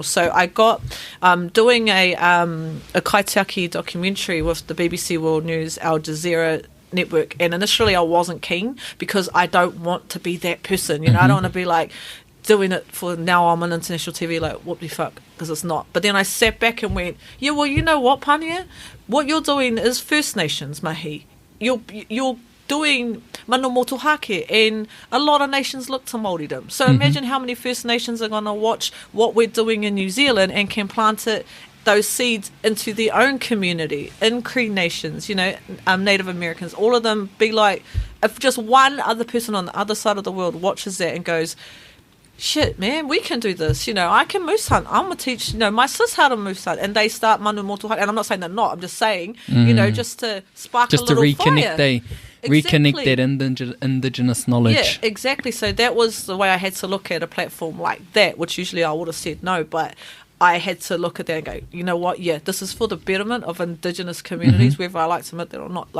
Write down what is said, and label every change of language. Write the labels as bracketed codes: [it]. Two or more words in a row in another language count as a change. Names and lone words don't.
[en] So I got doing a kaitiaki documentary with the BBC World News, Al Jazeera network, and initially I wasn't keen because I don't want to be that person. You know, I don't want to be like doing it for now I'm on international TV, like, what the fuck, because it's not. But then I sat back and went, yeah, well, you know what, Pania? What you're doing is First Nations, mihi. You're doing [mi] manu motuhake, [en] and a lot of nations look to Māoridom. So imagine how many First Nations are going to watch what we're doing in New Zealand and can plant those seeds into their own community, in Cree Nations, you know, Native Americans, all of them be like, if just one other person on the other side of the world watches that and goes, shit, man, we can do this. You know, I can moose hunt. I'm going to teach, you know, my sis how to moose hunt. And they start [mi] manu motuhake. [en] And I'm not saying they're not. I'm just saying, you know, just to spark just a little to reconnect fire. Reconnect that indigenous knowledge. Yeah, exactly. So that was the way I had to look at a platform like that, which usually I would have said no, but I had to look at that and go, you know what, yeah, this is for the betterment of indigenous communities, whether I like to admit that or not.